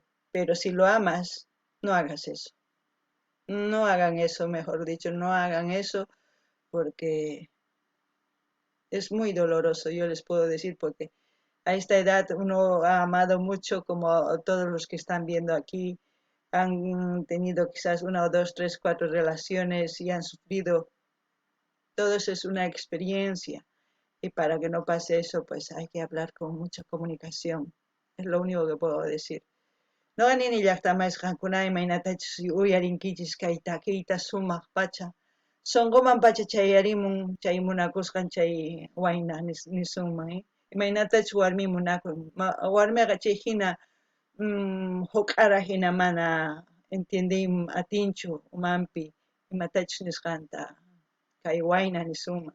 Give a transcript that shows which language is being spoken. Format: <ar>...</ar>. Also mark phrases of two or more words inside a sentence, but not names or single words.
<es>Pero si lo amas, no hagas eso. No hagan eso, mejor dicho, no hagan eso porque es muy doloroso, yo les puedo decir, porque a esta edad uno ha amado mucho, como todos los que están viendo aquí, han tenido quizás una o dos, tres, cuatro relaciones y han sufrido. Todo eso es una experiencia. Y para que no pase eso, pues hay que hablar con mucha comunicación. Es lo único que puedo decir.</es> <qu>No anini llaqtamay qankunay maynatachus uyarinkichis kay takiyta sumaq pacha. Songoman pacha chayarimun chay munakusqan chay wayna nisunman. Imaynatachus warmi munakun. Warmiqa chay hina huk'ara hina mana entiende atinchu umanpi imatachus nisqanta kay wayna nisunman.</qu>